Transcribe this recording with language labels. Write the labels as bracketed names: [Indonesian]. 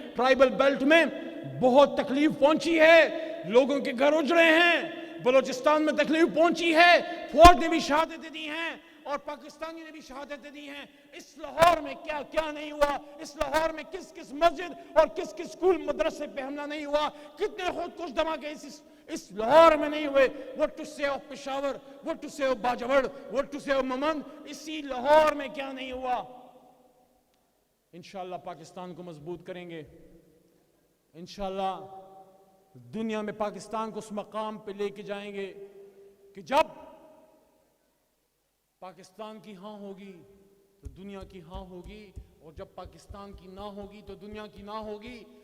[Urdu] Tribal belt میں بہت تکلیف پہنچی ہے، لوگوں کے گھر اجڑے ہیں، بلوچستان میں تکلیف پہنچی ہے، فوج نے بھی شہادتیں دی ہیں اور پاکستانی نے بھی شہادتیں دی ہیں. اس لاہور میں کیا کیا نہیں ہوا، اس لاہور میں کس کس مسجد اور کس کس اسکول مدرسے پہ حملہ نہیں ہوا، کتنے خود کش دھماکے اس لاہور میں نہیں ہوئے. [English] What to say of Peshawar, what to say of Bajaur, what to say of ممن، [Urdu] اسی لاہور میں کیا نہیں ہوا. انشاءاللہ پاکستان کو مضبوط کریں گے، انشاءاللہ دنیا میں پاکستان کو اس مقام پہ لے کے جائیں گے کہ جب پاکستان کی ہاں ہوگی تو دنیا کی ہاں ہوگی، اور جب پاکستان کی نہ ہوگی تو دنیا کی نہ ہوگی.